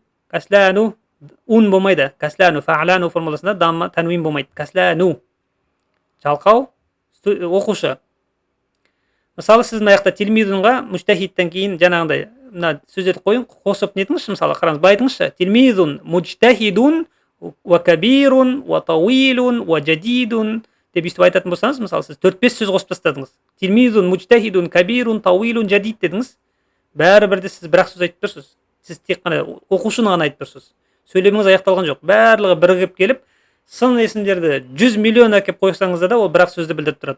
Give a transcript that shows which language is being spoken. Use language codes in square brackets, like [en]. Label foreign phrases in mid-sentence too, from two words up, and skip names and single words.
[kk] Каслану ун болмайды. Каслану фа'лану формуласында дамма танвин болмайды. Каслану. Жалқау оқушы. Мысалы сіз мына жақта тилмизунға мужтахидтен кейін жаңағындай мына сөздерді қойын қосып нетіңізші, мысалы қараңыз, былай айтыңызшы. [ar] تلميذ مجتهد وكبير وطويل وجديد [kk] деп өйстіп айтатын болсаңыз, мысалы сіз 4-5 сөз қосып тастадыңыз. [ar] تلميذ مجتهد كبير طويل جديد дедіңіз. [kk] Бәрібір сіз бір ақ сөз айтып тұрсыз. Сіз тек қана оқушыны ғана айтып тұрсыз. Сөйлеміңіз аяқталған жоқ. Барлығы бірігіп келіп, сын есімдерді 100 миллион әкеп қойсаңыз да ол бір ақ сөзді білдіріп тұрады.